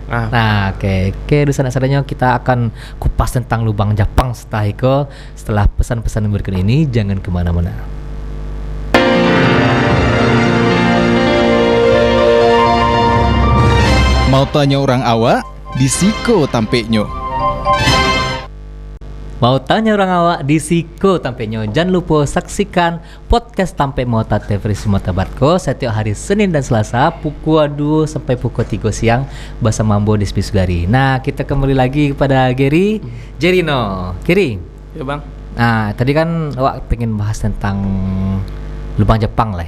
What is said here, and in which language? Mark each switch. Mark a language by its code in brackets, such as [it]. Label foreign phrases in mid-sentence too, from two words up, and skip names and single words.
[id] Nah, oke. Dusan asalnya kita akan kupas tentang Lubang Jepang setelah pesan-pesan berikut ini. Jangan kemana-mana. Mau tanya orang awak, [min] di Siko tampeknya. [id] Mau tanya orang awak [min] di Siko tampeknya. [id] Jangan lupa saksikan podcast Tampek Mota TVRI Sumatera Barat setiap hari Senin dan Selasa pukul 2 sampai pukul 3 siang bersama Mambo di Spisugari. Nah, kita kembali lagi kepada Gary Jerino. Gary. Ya bang. Nah, tadi kan awak pengen bahas tentang Lubang Jepang lah.